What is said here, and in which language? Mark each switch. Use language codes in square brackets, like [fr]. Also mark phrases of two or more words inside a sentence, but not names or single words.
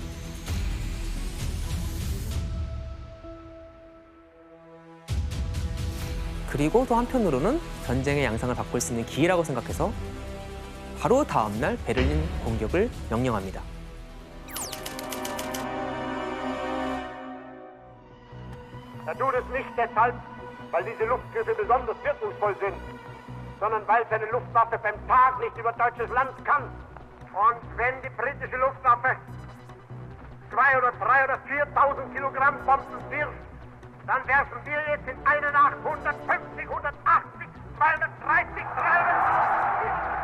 [ko] 그리고 또 한편으로는 전쟁의 양상을 바꿀 수 있는 기회라고 생각해서 바로 다음 날 베를린 공격을 명령합니다. [de] Er tut es nicht deshalb, weil diese Luftgriffe besonders wirkungsvoll sind, sondern weil seine Luftwaffe beim Tag nicht über deutsches Land kann. Und wenn die britische Luftwaffe 2.000 oder 3.000 oder 4.000 Kilogramm Bomben wirft, dann werfen wir jetzt in einer Nacht 150, 180, 230, 300.